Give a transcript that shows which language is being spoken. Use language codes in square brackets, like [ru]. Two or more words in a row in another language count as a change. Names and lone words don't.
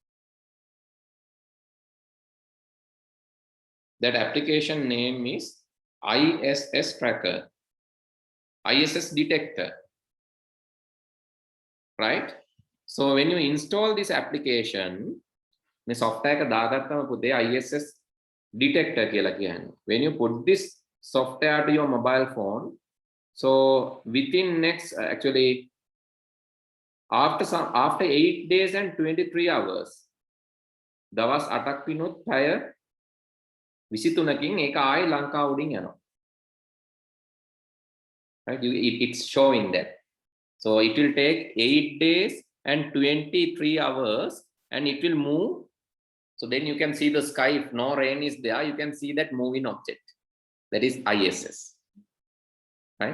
[en] That application name is ISS Tracker. ISS detector, right? So when you install this application, [si] මේ software එක දාගත්තම පුතේ ISS detector කියලා කියන්නේ. [en] When you put this software to your mobile phone, so within next actually after 8 days and 23 hours [si] දවස් 8ක් විනොත් පැය 23කින් ඒක ආයි ලංකාව උඩින් යනවා. [en] Right? It's showing that. So it will take 8 days and 23 hours and it will move. So then you can see the sky. If no rain is there, you can see that moving object. That is ISS. Right?